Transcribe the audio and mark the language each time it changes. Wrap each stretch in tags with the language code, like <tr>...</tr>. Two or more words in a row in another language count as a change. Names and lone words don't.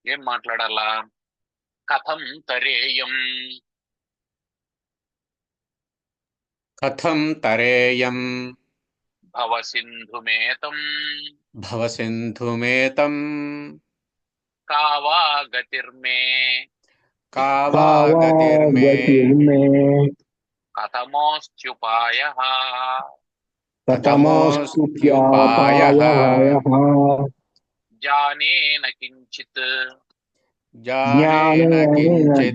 <te>ఏం మాట్లాడాలా?</te> <sa>కథం తరేయం కథం తరేయం భవసింధుమేతం భవసింధుమేతం కావా గతిర్మే का वा गतिर्मे गतिर्मे కథమోస్త్యుపాయః कथमोऽस्त्युपायः कथमोऽस्त्युपायः జానేన కించిత్ ज्ञानेन किञ्चित्</sa>